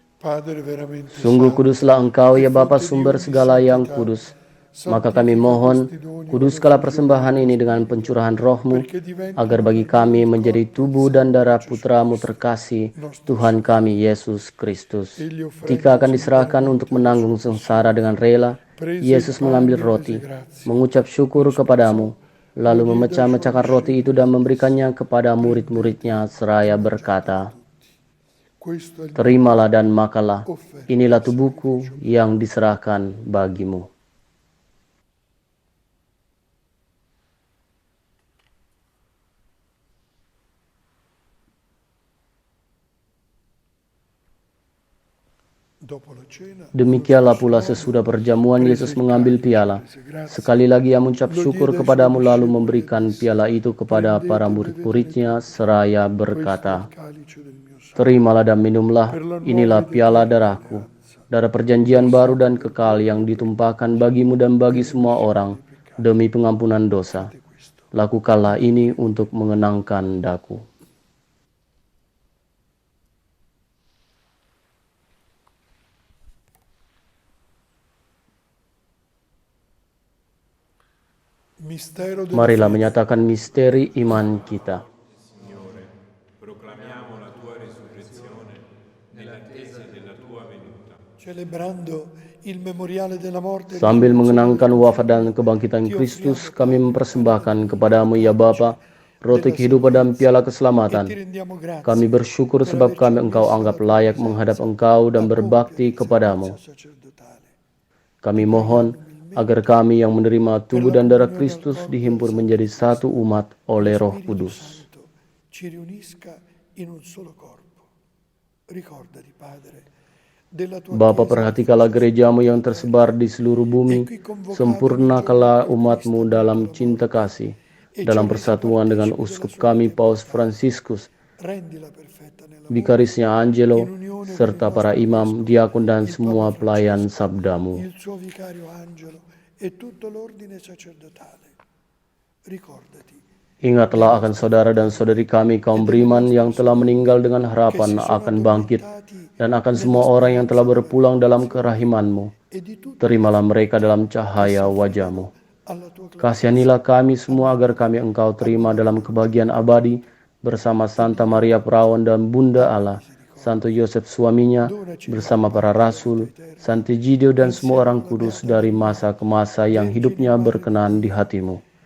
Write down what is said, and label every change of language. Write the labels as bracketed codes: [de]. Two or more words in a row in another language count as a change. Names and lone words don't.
[it] Padre veramente [id] Sungguh [it] santo, [id] kuduslah Engkau [it] che [id] ya Bapa [it] fonte di [id] sumber [it] ogni [id] segala yang [it] santità, [id] kudus. Maka kami [it] santifica [id] mohon, [it] questi doni con [id] kuduskanlah [it] l'effusione [id] persembahan [it] del tuo [id] ini dengan [it] Spirito, [id] pencurahan roh-Mu, [it] perché [id] agar [it] diventino [id] bagi [it] per noi [id] kami [it] il [id] menjadi [it] corpo e il [id] tubuh dan [it] sangue [id] darah [it] di Gesù [id] Putra-Mu [it] Cristo, [id] terkasih, [it] nostro [id] Tuhan [it] Signore. [id] kami Yesus Kristus. [it] Egli [id] Ketika [it] offrendosi [id] akan diserahkan untuk [it] interamente alla [id] menanggung [it] sua [id] sengsara [it] passione, [id] dengan rela, [it] prese il [id] Yesus mengambil [it] pane, rese [id] roti, [it] grazie, [id] mengucap syukur [it] lo [id] kepadamu, [it] spezzò, lo [id] lalu [it] diede ai suoi [id] memecah-mecahkan roti itu [it] discepoli [id] dan [it] e disse: [id] memberikannya kepada murid-muridnya [it] prendete e [id] seraya [it] mangiatene [id] berkata, [it] tutti. Questo è il mio [id] terimalah [it] corpo, [id] dan makanlah, [it] offerto [id] inilah [it] in [id] tubuhku [it] sacrificio per [id] yang diserahkan bagimu. [it] Dopo la cena, [id] Demikianlah [it] allo [id] pula [it] stesso [id] sesudah [it] modo, [id] perjamuan [it] prese [id] Yesus [it] il [id] mengambil [it] calice, [id] piala. [it] rese grazie, [id] Sekali lagi ia mengucap [it] lo [id] syukur [it] diede ai suoi [id] kepadamu lalu [it] discepoli e [id] memberikan [it] disse: [id] piala itu kepada para [it] prendete e bevetene [id] murid-muridnya [it] tutti, [id] seraya [it] questo è il [id] berkata, [it] calice del mio sangue, [id] terimalah dan minumlah, [it] per la nuova [id] inilah [it] ed [id] piala [it] eterna [id] darahku, [it] alleanza, [id] darah perjanjian baru [it] versato [id] dan [it] per [id] kekal [it] voi [id] yang [it] per [id] ditumpahkan bagimu dan bagi [it] per [id] semua [it] remissione [id] orang [it] dei peccati. [id] demi pengampunan dosa. [it] Fate questo [id] Lakukanlah [it] in [id] ini [it] memoria [id] untuk mengenangkan daku. [it] Mistero della [id] Marilah [it] fede. [id] menyatakan misteri iman kita. [it] Signore, proclamiamo la tua risurrezione nell'attesa della tua venuta. Celebrando il memoriale della morte e [id] Sambil [it] risurrezione del [id] mengenangkan [it] tuo [id] wafat [it] Figlio, [id] dan kebangkitan [it] ti [id] Kristus, [it] offriamo, [id] kami [it] Padre, il pane [id] mempersembahkan [it] della vita, [id] kepadamu [it] il [id] ya [it] calice [id] Bapa, roti [it] della [id] kehidupan dan [it] salvezza, [id] piala [it] e ti [id] keselamatan. [it] rendiamo [id] Kami [it] grazie [id] bersyukur [it] per [id] sebab [it] averci [id] kami Engkau [it] ammessi [id] anggap [it] alla tua [id] layak menghadap [it] presenza [id] Engkau dan [it] a [id] berbakti [it] compiere il servizio [id] kepadamu. [it] sacerdotale. [id] Kami [it] Ti [id] mohon [it] preghiamo [id] agar [it] umilmente [id] kami yang menerima [it] per [id] tubuh [it] la [id] dan darah [it] comunione al [id] Kristus [it] corpo e al [id] dihimpur [it] sangue [id] menjadi [it] di [id] satu [it] Cristo. [id] umat [it] Lo [id] oleh Roh [it] Spirito [id] Kudus. [it] Santo ci riunisca in un solo corpo. Ricordati, Padre, della tua [id] Bapa, [it] Chiesa che [id] perhatikanlah [it] finisce su [id] gerejamu [it] tutta [id] yang [it] la [id] tersebar [it] terra [id] di seluruh [it] e [id] bumi. [it] qui convocata nel giorno in [id] Sempurnakanlah [it] cui Cristo [id] umatmu [it] ha vinto [id] dalam [it] la [id] cinta [it] morte [id] kasih. [it] e ci ha [id] Dalam [it] resi [id] persatuan dengan [it] partecipi della [id] uskup [it] sua [id] kami [it] vita [id] Paus [it] immortale. [id] Franciscus, [it] Rendila perfetta nell'amore, [id] vikarisnya [it] in [id] Angelo, [it] unione con il [id] serta para [it] nostro [id] imam, [it] Vescovo, [id] diakon dan [it] il Papa [id] semua pelayan [it] Francesco, [id] sabdamu. [it] il suo vicario Angelo e tutto l'ordine sacerdotale. Ricordati [id] Ingatlah akan saudara dan saudari kami kaum beriman yang telah meninggal dengan harapan akan bangkit, dan akan semua orang yang telah berpulang dalam kerahiman-Mu. Terimalah mereka dalam cahaya wajah-Mu. Kasihanilah kami semua agar kami Engkau terima dalam kebahagiaan abadi bersama Santa Maria Perawan dan Bunda Allah, Santo Yosef suaminya, bersama para rasul, Sant'Egidio dan semua orang kudus dari masa ke masa yang hidupnya berkenan di hati-Mu.